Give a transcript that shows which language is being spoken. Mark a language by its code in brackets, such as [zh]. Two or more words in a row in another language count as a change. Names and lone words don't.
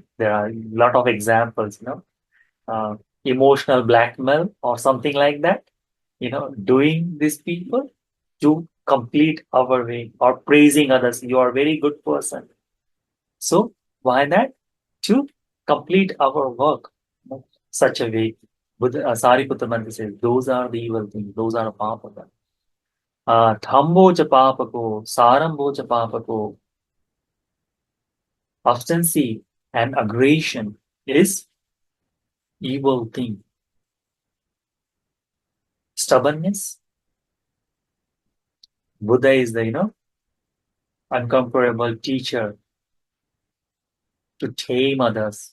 [en] There are a lot of examples, emotional blackmail or something like that, doing these people to complete our way or praising others. You are a very good person. So why that? To complete our work, such a way. Sariputta Bhante says, those are the evil things, those are papaka. [pi] Dhammo cha papako, sarambo cha papako. [en] Obstinacy and aggression is evil thing. Stubbornness. Buddha is the, uncomparable teacher to tame others.